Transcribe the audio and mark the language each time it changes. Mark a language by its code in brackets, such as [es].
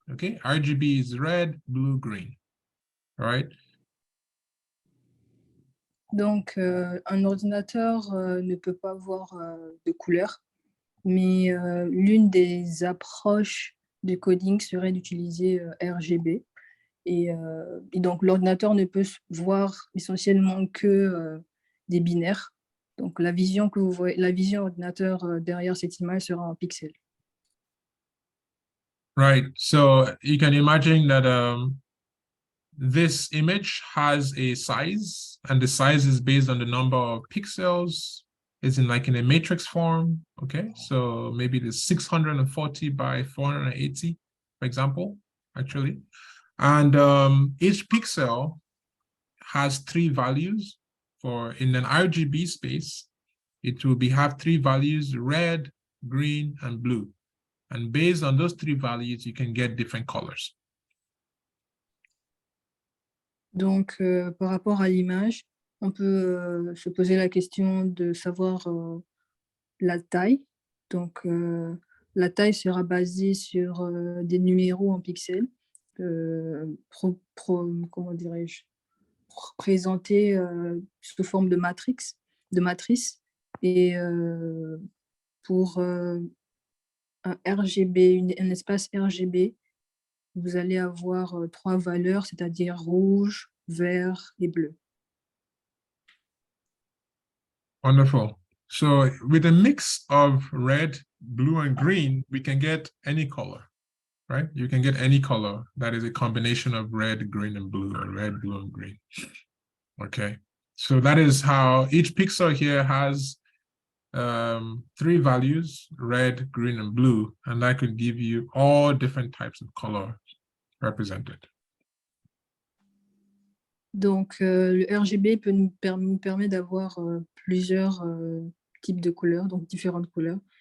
[en] Okay, RGB is red, blue, green. All right. [fr] Donc, un ordinateur ne peut pas voir de couleurs, mais l'une des approches de coding serait d'utiliser RGB. Et donc, l'ordinateur ne peut voir essentiellement que des binaires. Donc, la vision que vous voyez, la vision ordinateur derrière cette image sera en pixels. [en] Right. So you can imagine that this image has a size, and the size is based on the number of pixels. It's in a matrix form. Okay. So maybe the 640 by 480, for example, actually. And each pixel has 3 values. For in an RGB space, it will have 3 values: red, green, and blue. And based on those 3 values, you can get different colors. [fr] Donc, par rapport à l'image, on peut se poser la question de savoir la taille. Donc, la taille sera basée sur des numéros en pixels. Comment dirais-je, présenté sous forme de matrice. Et pour un RGB, un espace RGB, vous allez avoir 3 valeurs, c'est-à-dire rouge, vert et bleu. [en] Wonderful. So with a mix of red, blue, and green, we can get any color. Right? You can get any color that is a combination of red, green, and blue, or red, blue, and green. Okay, so that is how each pixel here has 3 values: red, green, and blue, and that could give you all different types of color represented. [fr] Donc, le RGB nous permet d'avoir plusieurs types de couleurs, donc différentes couleurs.